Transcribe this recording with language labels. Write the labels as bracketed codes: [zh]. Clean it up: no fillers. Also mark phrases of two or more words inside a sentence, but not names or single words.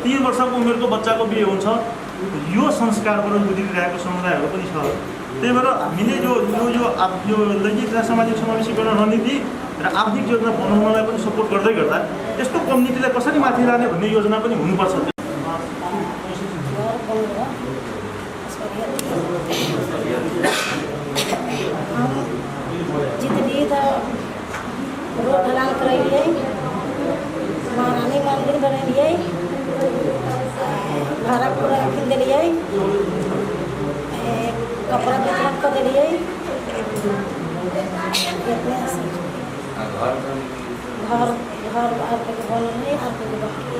[ne] 3 वर्षको उमेरको बच्चाको बिहे हुन्छ। यो संस्कारबाट गुज्रिरहेको समुदायहरू पनि छ। त्यही भएर हामीले यो लैङ्गिक तथा सामाजिक समावेशीकरण रणनीति र आर्थिक योजना बनाउनलाई पनि सपोर्ट गर्दै गर्दा यस्तो कम्युनिटीलाई कसरी माथि लाने भन्ने योजना पनि हुनुपर्छ। [bho] जितनी तो रोड ढलान करैलिए, महारानी मंदिर बनैलिए, भाड़ा पूरा किन दिलिए, कपड़ा वितरण कर दिलिए, घर आपके बनने आपके